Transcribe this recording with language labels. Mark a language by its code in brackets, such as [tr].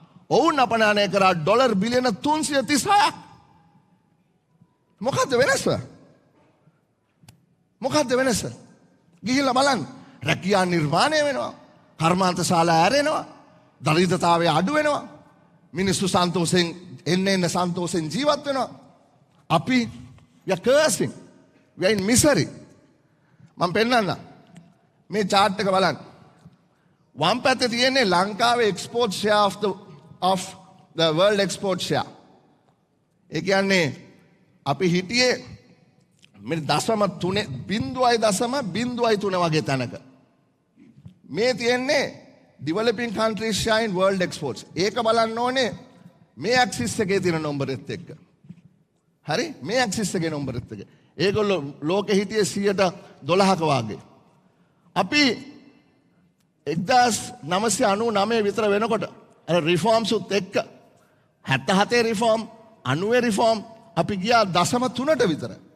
[si] ඔවුන් අපනයනය කරා ඩොලර් බිලියන 336ක්. මොකද්ද වෙනස? මොකද්ද වෙනස? ගිහිල්ලා බලන්න. රැකියා නිර්මාණය වෙනවා. කර්මාන්ත ශාලා ඇරෙනවා. දරිද්‍රතාවය අඩු වෙනවා. මිනිස්සු සන්තෝෂෙන් එන්න සන්තෝෂෙන් ජීවත් වෙනවා. අපි [en] we are cursing. We are in misery. [si] මම පෙන්නන්න. මේ chart එක බලන්න. වම් පැත්තේ තියෙන්නේ ලංකාවේ [en] export share of the world export share. [si] ඒ කියන්නේ අපි හිටියේ මේ 0.3 වගේ තැනක. මේ තියෙන්නේ [en] developing countries share in world exports. [si] ඒක බලන්න ඕනේ මේ axis එකේ තියෙන නම්බරෙත් එක්ක. හරි? මේ axis එකේ නම්බරෙත් එක්ක. ඒගොල්ලෝ ලෝකෙ හිටියේ 12ක වාගේ. අපි 1999 විතර වෙනකොට අර රිෆෝම්ස් උත් එක්ක 77 රිෆෝම් 90 රිෆෝම් අපි ගියා 0.3ට විතර.